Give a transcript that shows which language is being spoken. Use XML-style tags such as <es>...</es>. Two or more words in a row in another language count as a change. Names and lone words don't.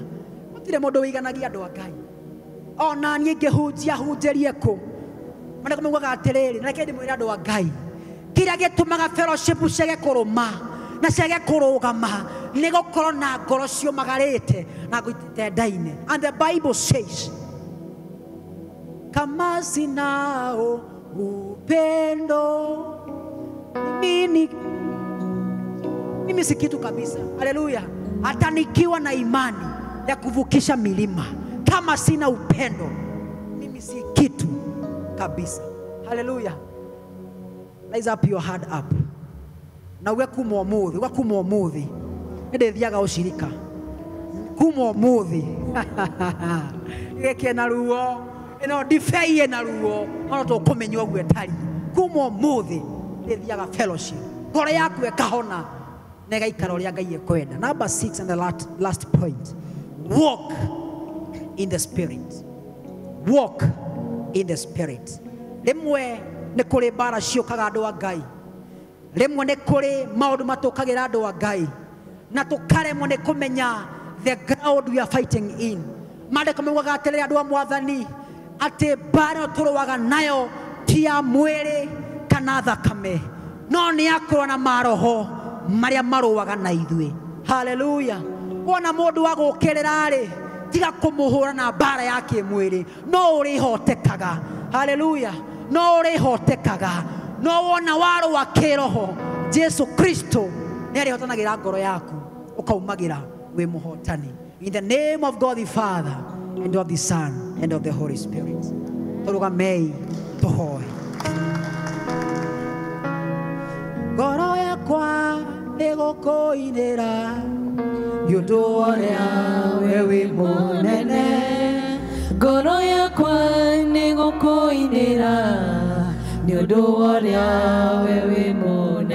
<ki>Gũtirĩ mũndũ wĩiganagia andũ a Ngai ona niĩ ngĩhunjia hunjĩrie kũ mana kũmaugaga atĩrĩrĩ na reke ndĩmwĩre andũ a Ngai kĩrĩa gĩtũmaga fellowship ciage kũrũma na ciage kũrũgama nĩ gũkorwo na ngoro ciũmagarĩte na gũitĩte ndainĩ.</ki> <en>And the Bible says</en> <sw>kama sinao upendo mimi si kitu kabisa. Haleluya. Hata nikiwa na imani ya kuvukisha milima kama sina upendo mimi si kitu kabisa. Haleluya.</sw> <en>Raise up your hand up.</en> <ki>Na uwe kuma umuthi ndithiaga ushirika kuma umuthi geke na ruo ino ndibei na ruo ono tukumenya uguo etari kuma umuthi ndithiaga fellowship ngoro yaku ikahona na igaikara uria Ngai ekwenda.</ki> <en>Number 6 and the last point, walk in the spirit. Walk in the spirit.</en> <ki>Rimwe nĩ kũrĩ mbara ciũkaga andũ a Ngai, rimwe nĩ kũrĩ maũndũ matũkagĩra andũ a Ngai na tũkaremwo nĩ kũmenya</ki> <en>the ground we are fighting in.</en> <ki>Maandĩko maugaga atĩrĩrĩ andũ a Mwathani atĩ mbara tũrũaga nayo ti ya mwĩrĩ kana thakame no nĩ ya kũrũa na maroho marĩa marũaga na ithuĩ. Hallelujah. Wona mũndũ wa gũkĩrĩra rĩ tiga kũmũhũra na mbara ya kĩmwĩrĩ no ũrĩhotekaga. Hallelujah. No ũrĩhotekaga no wona warũa kĩroho Jesu Kristo nĩ arĩhotanagĩra ngoro yaku ũkaumagĩra wĩ mũhotani.</ki> <en>In the name of God the Father and of the Son and of the Holy Spirit.</en> <ki>Tũrũgamei tũhoe. Ngoro yakwa nĩgũkũinĩra nĩũndũ ũrĩa we wĩ mũnene. Ngoro yakwa nĩgũkũinĩra nĩũndũ ũrĩa we wĩ mũnene.</ki>